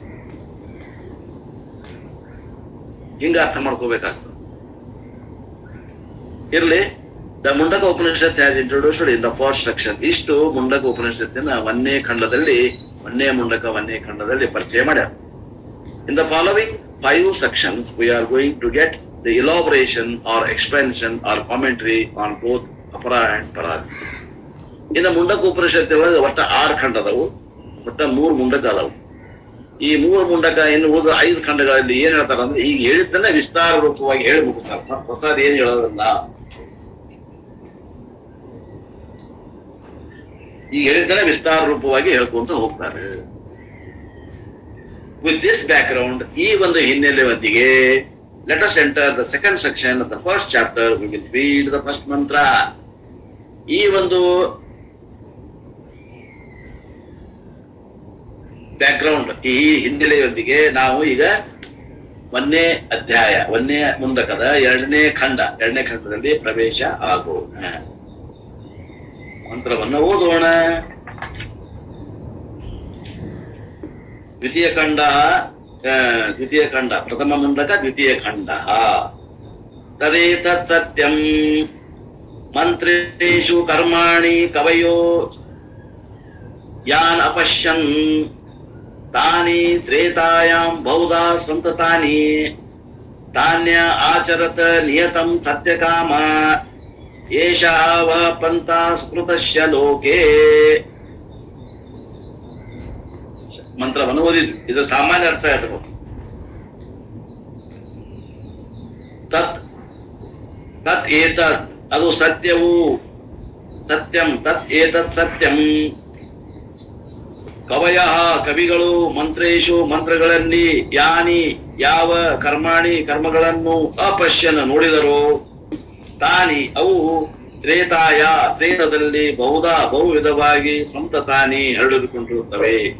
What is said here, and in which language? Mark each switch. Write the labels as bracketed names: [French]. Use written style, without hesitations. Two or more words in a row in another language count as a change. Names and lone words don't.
[Kannada] ಹಿಂಗ ಅರ್ಥ ಮಾಡ್ಕೋಬೇಕಾಗ್ತದೆ. [English] ಇರ್ಲಿ, the Mundaka Upanishad has introduced in the first section. [Kannada] ಇಷ್ಟು ಮುಂಡಕ ಉಪನಿಷತ್ತಿನ ಒಂದೇ ಖಂಡದಲ್ಲಿ ಪರಿಚಯ ಮಾಡ್ಯಾರ. [English] in the following 5 sections we are going to get the elaboration or expansion or commentary on both apara and para. [Kannada] ಇನ್ನು ಮುಂಡಕ ಉಪನಿಷತ್ ಒಳಗೆ ಒಟ್ಟ 6 ಖಂಡ ಅದಾವು, ಒಟ್ಟ 3 ಮುಂಡಕ ಅದಾವು. ಈ 3 ಮುಂಡಕ ಇನ್ನು ಉಳಿದ 5 ಖಂಡಗಳಲ್ಲಿ ಏನ್ ಹೇಳ್ತಾರ ಅಂದ್ರೆ ಈಗ ಹೇಳಿದ್ದನ್ನ ವಿಸ್ತಾರ ರೂಪವಾಗಿ ಹೇಳಿ ಮುಗಿಸ್ತಾರೆ. ಹೊಸದ್ ಏನ್ ಹೇಳೋದಲ್ಲ. ಈಗ ಹೇಳಿದ್ದನ್ನ ವಿಸ್ತಾರ ರೂಪವಾಗಿ ಹೇಳ್ಕೊಂತ ಹೋಗ್ತಾರೆ. [English] with this background, [Kannada] ಈ ಒಂದು ಹಿನ್ನೆಲೆಯೊಂದಿಗೆ [English] let us enter the second section of the first chapter. We will read the first mantra. [Kannada] ಈ ಒಂದು ಬ್ಯಾಕ್ ಗ್ರೌಂಡ್, ಈ ಹಿನ್ನೆಲೆಯೊಂದಿಗೆ ನಾವು ಈಗ ಒಂದನೇ ಅಧ್ಯಾಯ, ಒಂದನೇ ಮುಂದಕದ ಎರಡನೇ ಖಂಡದಲ್ಲಿ ಪ್ರವೇಶ ಆಗೋಣ. ಮಂತ್ರವನ್ನು ಓದೋಣ. ದ್ವಿತೀಯ ಖಂಡ ಪ್ರಥಮ ಮುಂದಕ ದ್ವಿತೀಯ ಖಂಡ. [Sanskrit] ತದೇತತ್ ಸತ್ಯಂ ಮಂತ್ರೇಷು ಕರ್ಮಾಣಿ ಕವಯೋ ಯಾನ್ ಅಪಶ್ಯನ್ ತಾನಿ ತ್ರೇತಾಯಾಂ ಬಹುಧಾ ಸಂತತಾನಿ ತಾನ್ಯ ಆಚರತ ನಿಯತಂ ಸತ್ಯಕಾಮ ಏಷಃ ವಃ ಪಂಥಾ ಸ್ಮೃತಸ್ಯ ಲೋಕೆ. [Kannada] ಮಂತ್ರವನ್ನು ಓದಿದ್ವಿ. ಇದು ಸಾಮಾನ್ಯ ಅರ್ಥ ಆಯ್ತು. [Sanskrit] ತತ್ ಏತತ್ [Kannada] ಅದು ಸತ್ಯವು, [Sanskrit] ಸತ್ಯಂ ತತ್ ಏತತ್ ಸತ್ಯಂ. [Kannada] ಕವಯಃ ಕವಿಗಳು, ಮಂತ್ರೇಶು ಮಂತ್ರಗಳಲ್ಲಿ, ಯಾನಿ ಯಾವ, ಕರ್ಮಾಣಿ ಕರ್ಮಗಳನ್ನು, ಅಪಶ್ಯನ ನೋಡಿದರು, ತಾನಿ ಅವು, ತ್ರೇತದಲ್ಲಿ ಬಹು ವಿಧವಾಗಿ ಸಂತತಾನಿ ಹರಡಿಕೊಂಡಿರುತ್ತವೆ.